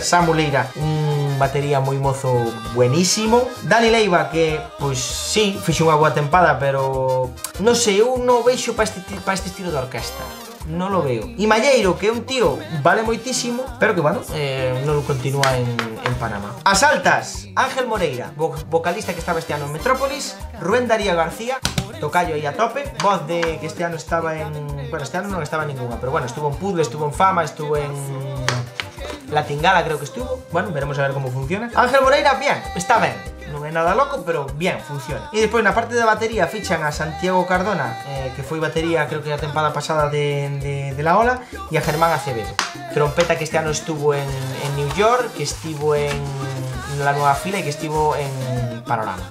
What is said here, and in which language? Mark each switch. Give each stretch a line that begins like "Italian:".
Galician: Samu Leira, un batería moi mozo buenísimo. Dani Leiva, que, pois, sí, fixe unha boa tempada, pero non sei, eu non veixo para este estilo de orquesta.
Spanish: Non lo veo.
Galician: E Malleiro, que é un tío vale moitísimo, pero que, bueno, non continúa en Panamá. As altas, Ángel Moreira, vocalista que estaba este ano en Metrópolis, Rubén Darío García, tocayo aí a tope, voz de que este ano estaba en...
Spanish: Bueno,
Galician: este ano non estaba
Spanish: en ninguna, pero bueno, estuvo en Puzzle, estuvo en Fama, estuvo en... La Tingala creo que estuvo. Bueno, veremos a ver como funciona.
Galician: Ángel Moreira, bien, está ben. Non é nada loco, pero bien, funciona. E despois na parte de batería fichan a Santiago Cardona, que foi batería creo que a tempada pasada de La Ola, e a Germán Acevedo, trompeta que este ano
Spanish: estuvo en New York,
Galician: que estivo en La Nueva Fila e que estivo en Panorama.